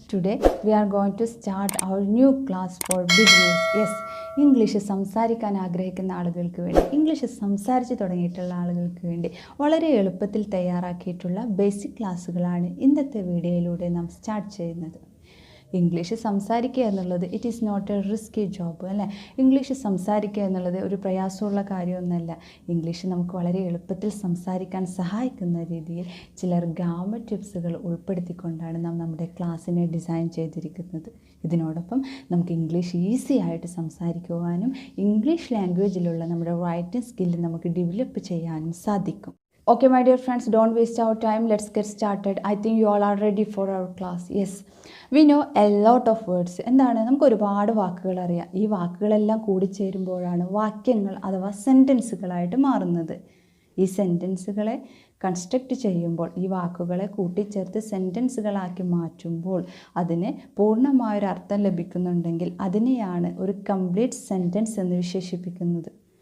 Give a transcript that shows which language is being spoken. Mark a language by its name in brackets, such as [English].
[English] Today we are going to start our new class for beginners. [Malayalam] Yes, English സംസാരിക്കാൻ ആഗ്രഹിക്കുന്ന ആളുകൾക്ക് വേണ്ടി, English സംസാരിച്ച് തുടങ്ങിയിട്ടുള്ള ആളുകൾക്ക് വേണ്ടി വളരെ എളുപ്പത്തിൽ തയ്യാറാക്കിയിട്ടുള്ള ബേസിക് ക്ലാസ്സുകളാണ് ഇന്നത്തെ വീഡിയോയിലൂടെ നാം സ്റ്റാർട്ട് ചെയ്യുന്നത്. ഇംഗ്ലീഷ് സംസാരിക്കുക എന്നുള്ളത് [English] It is not a risky job അല്ലേ. [Malayalam] ഇംഗ്ലീഷ് സംസാരിക്കുക എന്നുള്ളത് ഒരു പ്രയാസമുള്ള കാര്യമൊന്നുമല്ല. ഇംഗ്ലീഷ് നമുക്ക് വളരെ എളുപ്പത്തിൽ സംസാരിക്കാൻ സഹായിക്കുന്ന രീതിയിൽ ചില ഗ്രാമർ ടിപ്സുകൾ ഉൾപ്പെടുത്തിക്കൊണ്ടാണ് നാം നമ്മുടെ ക്ലാസ്സിനെ ഡിസൈൻ ചെയ്തിരിക്കുന്നത്. ഇതിനോടൊപ്പം നമുക്ക് ഇംഗ്ലീഷ് ഈസി ആയിട്ട് സംസാരിക്കുവാനും ഇംഗ്ലീഷ് ലാംഗ്വേജിലുള്ള നമ്മുടെ റൈറ്റിംഗ് സ്കില്ല് നമുക്ക് ഡെവലപ്പ് ചെയ്യാനും സാധിക്കും. [English] Okay my dear friends, don't waste our time, let's get started. I think you all are ready for our class. Yes, we know a lot of words. [Malayalam] എന്താണ്, നമുക്ക് ഒരുപാട് വാക്കുകൾ അറിയാം. ഈ വാക്കുകളെല്ലാം കൂടിച്ചേരുമ്പോഴാണ് വാക്യങ്ങൾ അഥവാ സെൻറ്റൻസുകളായിട്ട് മാറുന്നത്. ഈ സെൻറ്റൻസുകളെ കൺസ്ട്രക്റ്റ് ചെയ്യുമ്പോൾ, ഈ വാക്കുകളെ കൂട്ടിച്ചേർത്ത് സെൻറ്റൻസുകളാക്കി മാറ്റുമ്പോൾ അതിന് പൂർണ്ണമായൊരു അർത്ഥം ലഭിക്കുന്നുണ്ടെങ്കിൽ അതിനെയാണ് ഒരു കംപ്ലീറ്റ് സെൻറ്റൻസ് എന്ന് വിശേഷിപ്പിക്കുന്നത്.